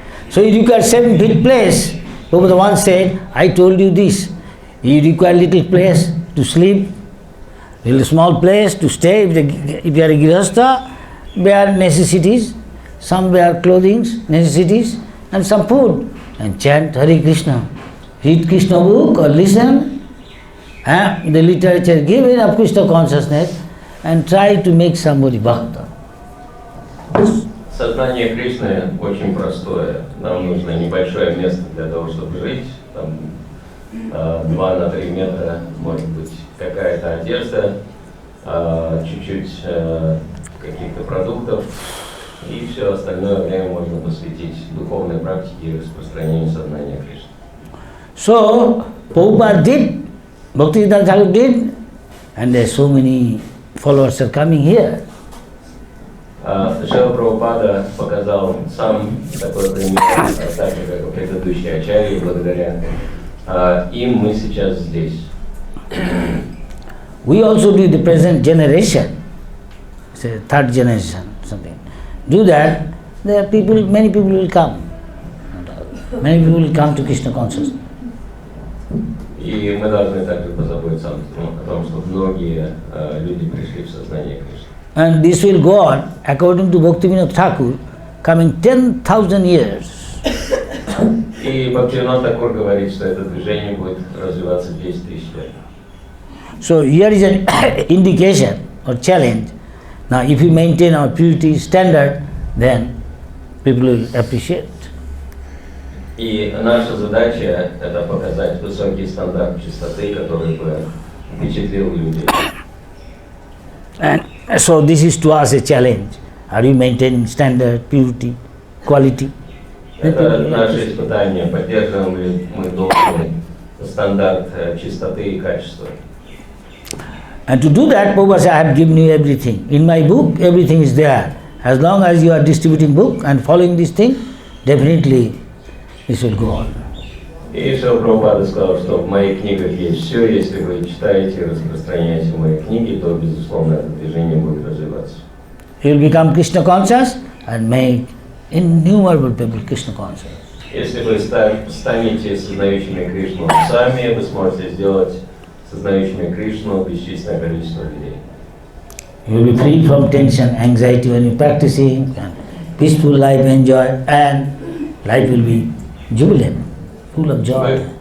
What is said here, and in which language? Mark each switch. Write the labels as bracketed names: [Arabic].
[English] So you require 7 feet place. Baba once said, I told you this, you require little place to sleep, little small place to stay, if you are a grihastha, bare necessities, some bare clothing, necessities, and some food, and chant Hare Krishna. Read Krishna book or listen, the literature given of Krishna consciousness, and try to make somebody bhakta. [Russian] Сознание Кришны очень простое. Нам нужно небольшое место для того, чтобы жить, там 2 на 3 метра, может быть, какая-то одежда, чуть-чуть каких-то продуктов, и все остальное время можно посвятить духовной практике и распространению сознания Кришны. [English] So, Prabhupada did, Bhaktivedanta Thakur did, and there are so many followers are coming here. [Russian] Шрила Прабхупада показал сам такой пример, так же, как и предыдущие ачарьи, благодаря им мы сейчас здесь. [English] We also do the present generation, say 3rd generation, something. Do that, there are people, many people will come. Many people will come to Krishna consciousness. [Russian] И мы должны также позаботиться о том, чтобы многие люди пришли в сознание Кришны. [English] And this will go on, according to Bhaktivinoda Thakur, coming 10,000 years. [Russian] И Бхактивинода Тхакур говорит, что это движение будет развиваться 10 000 лет. [English] So here is an indication or challenge. Now if we maintain our purity standard, then people will appreciate. [Russian] И наша задача – это показать высокий стандарт чистоты, который бы впечатлил людей. [English] And so this is to us a challenge. Are you maintaining standard, purity, quality? [Russian] Это наше испытание, поддерживаем ли мы должный стандарт чистоты и качества. [English] And to do that, Prabhupada said, I have given you everything. In my book, everything is there. As long as you are distributing book and following this thing, definitely this will go on. [Russian] И Шрила Прабхупада сказал, что в моих книгах есть все, если вы читаете и распространяете мои книги, то, безусловно, это движение будет развиваться. [English] You will become Krishna conscious and make innumerable people Krishna conscious. [Russian] Если вы станете сознающими Кришну сами, вы сможете сделать сознающими Кришну бесчисленное количество людей. [English] You will be free from tension, anxiety when you practicing, and peaceful life enjoy, and life will be jubilant, full of joy.